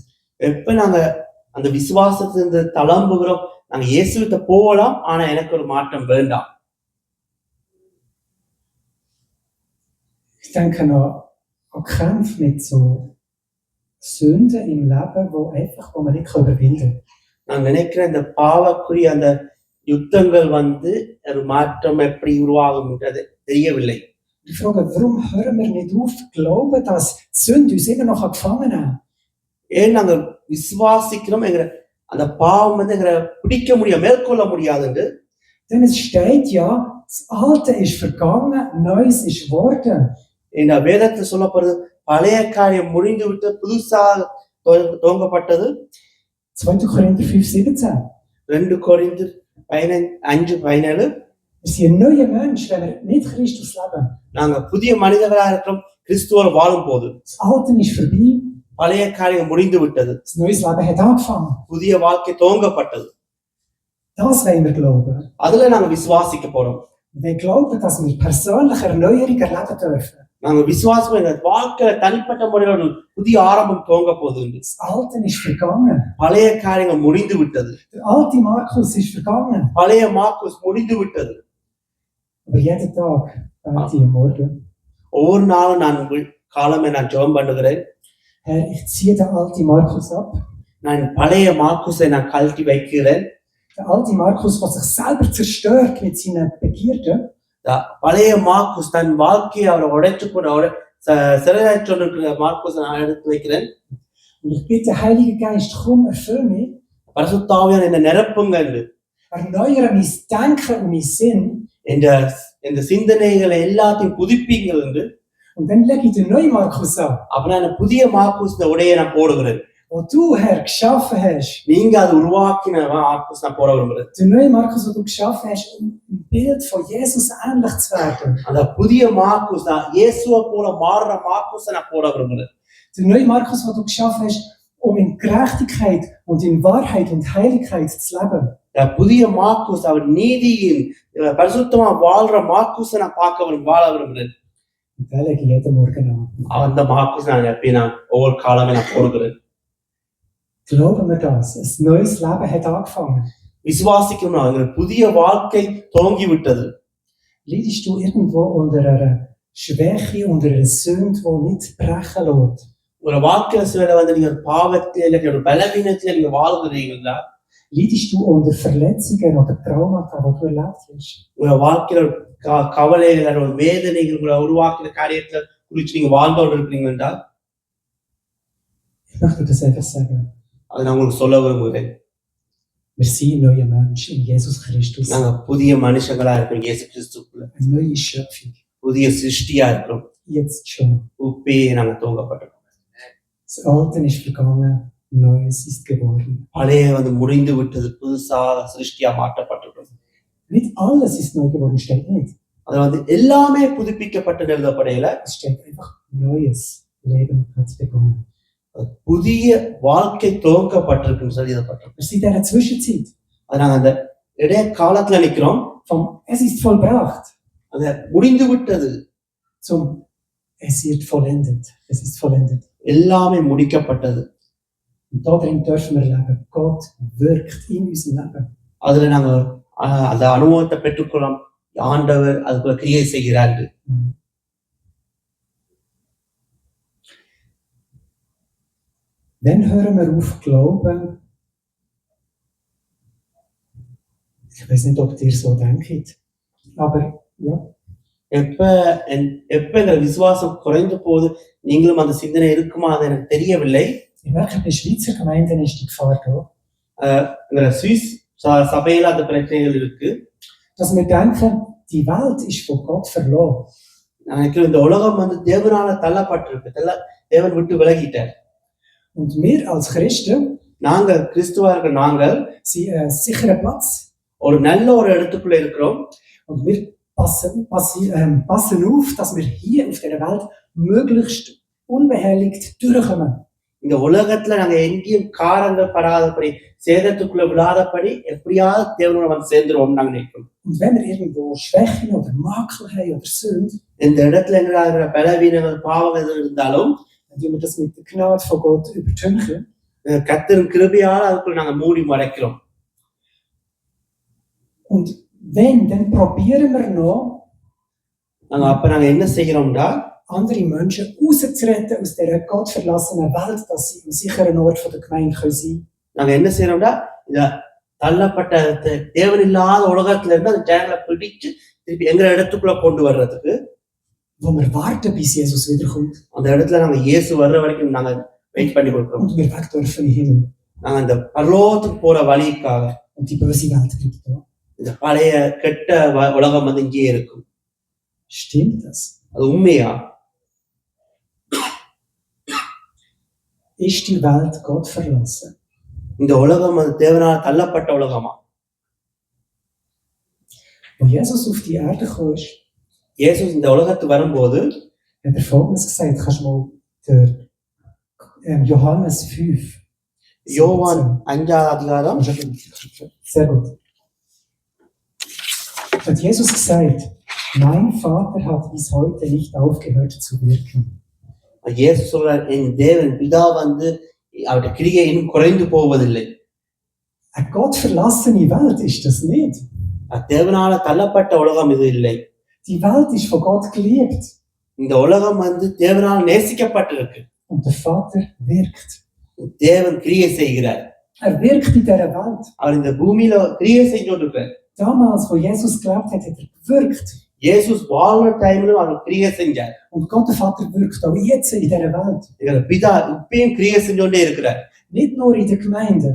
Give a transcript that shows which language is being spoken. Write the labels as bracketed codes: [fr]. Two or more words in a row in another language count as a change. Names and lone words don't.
[ta] எப்ப நாங்க அந்த விசுவாசத்திலிருந்து தளம்புகிறோம், நாங்க இயேசுவிட்ட போகலாம், ஆனா எனக்கு ஒரு மாற்றம் வேண்டாம். [de] Ich denke an Kämpfe mit so Sünden im Leben, wo man nicht überwinden kann. [ta] நான் நினைக்கிறேன் இந்த பாவக்குரிய அந்த யுத்தங்கள் ஒரு மாற்றம் எப்படி உருவாகும் என்றது தெரியவில்லை. [de] Ich frage, warum hören wir nicht auf zu glauben, dass die Sünde uns immer noch gefangen hat? [ta] ஏன் நாங்க விசுவாசிக்கிறோம் என்கிற அந்த பாவம் எங்களை பிடிக்க முடியாது, மேற்கொள்ள முடியாது. [de] Denn es steht ja, das Alte ist vergangen, Neues ist geworden. [ta] இந்த வேதத்தில் சொல்லப்படுது, பழைய காரியம் முடிந்து விட்டு புதுசாக துவங்கப்பட்டது. [de] 2. Korinther 5,17. 2 Korinther 5:17. Wir sind ein neuer Mensch, wenn wir mit Christus leben. [ta] நாங்க புதிய மனிதர்களாக இருக்கிறோம் கிறிஸ்துவோடு வாழும் போது. [de] Das Alte ist vorbei. [ta] பழைய காரியம் முடிந்து விட்டது. [de] Das neues Leben hat angefangen. [ta] புதிய வாழ்க்கை துவங்கப்பட்டது. [de] Das wollen wir glauben. [ta] அதுல நாங்க விசுவாசிக்க போறோம். [de] Wir glauben, dass wir persönliche Erneuerung erleben dürfen. [ta] நாங்க விசுவாசம் எங்க வாழ்க்கையில தனிப்பட்ட முறையில் ஒரு புதிய ஆரம்பம் துவங்க போகுது. [de] Das Alte ist vergangen. [ta] பழைய காரியங்கள் முடிந்து விட்டது. [de] Der alte Markus ist vergangen. [ta] பழைய மார்க்குஸ் முடிந்து விட்டது. [de] Aber jeden Tag bete ich am Morgen. [ta] ஒவ்வொரு நாளும் நான் காலமே நான் ஜெபம் பண்ணுகிறேன். [de] Herr, ich ziehe den alten Markus ab. [ta] நான் பழைய மார்க்குஸை நான் கழட்டி வைக்கிறேன். [de] Der alte Markus, der sich selber zerstört mit seinen Begierden. [ta] பழைய மார்க்குஸ் தன் வாழ்க்கையை அவரை உடைச்சு போட சிறையாற்ற மார்க்குஸை நான் எடுத்து வைக்கிறேன். [de] Und ich bitte, Heiliger Geist, komm, erfüll mich. [ta] பரிசுத்த ஆவியானவரே என்னை நிரப்புங்க என்று. [de] Erneuere mein Denken und mein Sinn. [ta] இந்த சிந்தனைகளை எல்லாத்தையும் புதுப்பிங்கள் என்று. [de] Und dann lege ich den neuen Markus an. [ta] அப்ப நான் புதிய மார்க்குஸ் உடையை நான் போடுகிறேன். [de] Wo du, Herr, geschaffen hast. [ta] நீங்க அது உருவாக்கின மார்க்குஸ் நான் போட விரும்புகிறேன். [de] Der neue Markus, den du geschaffen hast, um ein Bild von Jesus ähnlich zu werden. [ta] அந்த புதிய மார்க்குஸ் நான் இயேசுவை போல மாறுற மார்க்குஸை நான் போட விரும்புகிறேன். [de] Der neue Markus, den du geschaffen hast, um in Gerechtigkeit und in Wahrheit und Heiligkeit zu leben. [ta] புதிய மார்க்குஸ் அவர் நீதியின் பரிசுத்தமா வாழ்ற மார்க்குஸை நான் வாழ விரும்புகிறேன். [de] Und den lege ich jeden Morgen an. [ta] அந்த மார்க்குஸ் நான் ஒவ்வொரு காலமே நான் போடுகிறேன். [de] Glauben wir das? Ein neues Leben hat angefangen. [ta] விசுவாசிக்கணும், புதிய வாழ்க்கை துவங்கி விட்டது. [de] Leidest du irgendwo unter einer Schwäche, unter einer Sünde, die nicht brechen lässt? [ta] ஒரு வாழ்க்கையில சில நீங்க பாவத்தில் ஒரு பலவீனத்தில் நீங்க வாழ்கிறீங்களா? [de] Leidest du unter Verletzungen oder Traumata, die du erlebt hast? [ta] உங்க வாழ்க்கையில கவலைகள் ஒரு வேதனைகள் உங்களை உருவாக்கின காரியத்தை குறித்து நீங்க வாழ்ந்தோடு இருக்கிறீங்களா? [de] Ich möchte das einfach sagen. [ta] அதை நான் உங்களுக்கு சொல்ல விரும்புகிறேன். [de] Wir sind neue Menschen in Jesus Christus. [ta] நாங்க புதிய மனுஷங்களா இருக்கிறோம் இயேசு கிறிஸ்துக்குள்ள. [de] Eine neue Schöpfung. [ta] புதிய சிருஷ்டியா இருக்கிறோம். [de] Jetzt schon. [ta] இப்பயே நாங்க துவங்கப்பட்டிருக்கோம். [de] Das Alte ist vergangen, Neues ist geworden. [ta] பழைய முடிந்து விட்டது, புதுசாக சிருஷ்டியா மாற்றப்பட்டிருக்கிறோம். [de] Nicht alles ist neu geworden, steht nicht. [ta] அது எல்லாமே புதுப்பிக்கப்பட்டு எழுதப்படையில. [de] Es steht einfach neues Leben hat begonnen. [ta] புதிய வாழ்க்கை துவங்கப்பட்டிருக்குன்னு சொல்லி எழுதப்பட்டிருக்கு. [de] Wir sind in einer Zwischenzeit. [ta] அது நாங்க அந்த இடைய காலத்துல நிக்கிறோம். [de] Vom es ist vollbracht. [ta] அது முடிந்து விட்டது. [de] Zum es wird vollendet. Es ist vollendet. [ta] எல்லாமே முடிக்கப்பட்டது. [de] Und darin dürfen wir leben. Gott wirkt in unserem Leben. [ta] அதுல நாங்க அந்த அனுபவத்தை பெற்றுக்கொள்ளலாம். ஆண்டவர் அதுக்குள்ள கிரியை செய்கிறார்கள். [de] Wenn hören wir auf glauben? Ich weiß nicht, ob ihr so denkt, aber ja. [ta] எப்ப எங்க விசுவாசம் குறைந்து போது நீங்களும் அந்த சிந்தனை இருக்குமா அது எனக்கு தெரியவில்லை. [de] Ich merke, bei Schweizer Gemeinden ist die Gefahr da. [ta] சுவிஸ் சபையில அந்த பிரச்சனைகள் இருக்கு. [de] Dass wir denken, die Welt ist von Gott verloren. [ta] எனக்கு இந்த உலகம் தேவனால தள்ளப்பட்டிருக்கு. தேவன் விட்டு விலகிட்டார். [de] Und wir als Christen, [ta] நாங்க கிறிஸ்துவர்கள் நாங்கள் [de] sind ein sicherer Platz. [ta] ஒரு நல்ல ஒரு இடத்துக்குள்ள இருக்கிறோம். [de] Und wir passen auf, dass wir hier auf dieser Welt möglichst unbehelligt durchkommen. [ta] இந்த உலகத்துல நாங்க எங்கேயும் காரங்கள் படாதபடி சேதத்துக்குள்ள விழாதபடி எப்படியாவது தேவனோட சேர்ந்துருவோம் நாங்க நினைக்கிறோம். [de] Und wenn wir irgendwo Schwächen oder Makel haben oder Sünde, [ta] இந்த இடத்துல எங்க பலவீனங்கள் பாவங்கள் இருந்தாலும் [de] dann tun wir das mit der Gnade von Gott übertünchen. [ta] கர்த்தரின் கிருபையால் அதுக்குள்ள நாங்க மூடி மறைக்கிறோம். [de] Und wenn, dann probieren wir noch, [ta] நாங்க என்ன செய்கிறோம்டா, [de] andere Menschen rauszuretten aus dieser gottverlassenen Welt, dass sie am sicheren Ort von der Gemeinde sein können. [ta] நாங்க என்ன செய்யறோம்டா, இந்த தள்ளப்பட்ட தேவன் இல்லாத உலகத்துல இருந்து அந்த ஜனங்களை பிடிச்சு திருப்பி எங்க இடத்துக்குள்ள கொண்டு வர்றதுக்கு, [de] wo wir warten, bis Jesus wiederkommt. [ta] அந்த இடத்துல நாங்க இயேசு வர்ற வரைக்கும் நாங்க வெயிட் பண்ணி கொடுக்கிறோம். [de] Und wir weg dürfen in den Himmel. [ta] நாங்க அந்த பரலோகத்துக்கு போற வழிக்காக. [de] Und die böse Welt bleibt da. [ta] இந்த பழைய கெட்ட உலகம் வந்து இங்கே இருக்கும். [de] Stimmt das? [ta] அது உண்மையா? [de] Ist die Welt Gott verlassen? [ta] இந்த உலகம் அது தேவனால் தள்ளப்பட்ட உலகமா? [de] Wo Jesus auf die Erde kam, [ta] இயேசு இந்த உலகத்துக்கு வரும்போது [de] hat Folgendes gesagt. Kannst du mal der Johannes 5. [ta] யோவான் 5ஆம் அதிகாரம். [de] Sehr gut. Hat Jesus gesagt, mein Vater hat bis heute nicht aufgehört zu wirken. [ta] இயேசு சொல்றார், என் தேவன் பிதா வந்து அவருடைய கிரியை இன்னும் குறைந்து போவதில்லை. [de] Eine Gott verlassene Welt ist das nicht. [ta] தேவனால தள்ளப்பட்ட உலகம் இது இல்லை. [de] Die Welt ist von Gott geliebt. [ta] இந்த உலகம் வந்து தேவனால் நேசிக்கப்பட்டிருக்கு. [de] Und der Vater wirkt. [ta] தேவன் கிரியை செய்கிறார். [de] Wirkt in dieser Welt. [ta] அவர் இந்த பூமியில கிரியை செஞ்சு கொண்டிருக்கிறார். [de] Damals, wo Jesus gelebt hat, hat gewirkt. [ta] இயேசு வாழ்ற டைம்ல அவர் கிரியை செஞ்சார். [de] Und Gott der Vater wirkt auch jetzt in dieser Welt. [ta] எங்க பிதா இப்பயும் கிரியை செஞ்சோண்டே இருக்கிறார். [de] Nicht nur in der Gemeinde,